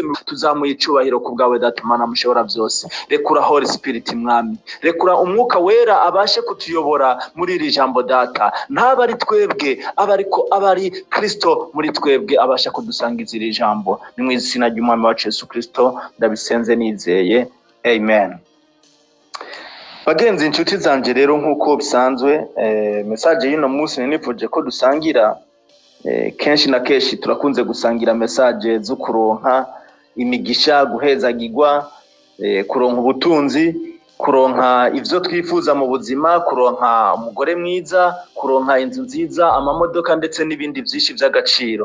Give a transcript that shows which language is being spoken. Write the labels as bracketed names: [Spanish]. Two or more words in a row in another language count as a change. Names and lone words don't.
[Rundi] Tuzamuye icubahiro ku bwawe Data Mana mushobora byose. Rekura [English] Holy Spirit [Rundi] mwami, rekura umwuka wera abashe kutuyobora muri iri jambo Data, ntaba ari twebwe abari Kristo muri twebwe abasha kudusangiza iri jambo. Ni mu izina ry'umwami wacu Yesu Kristo ndabisenze nizeye, amen. Bagenzi inshuti zanje, rero nkuko bisanzwe message y'ino munsi nifuje ko dusangira. Kenshi na kenshi turakunze gusangira message zo kuronka imigisha, guhezagirwa, kuronka ubutunzi, kuronka ivyo twifuza mu buzima, kuronka umugore mwiza, kuronka inzu nziza, amamodoka ndetse n'ibindi vyinshi vy'agaciro.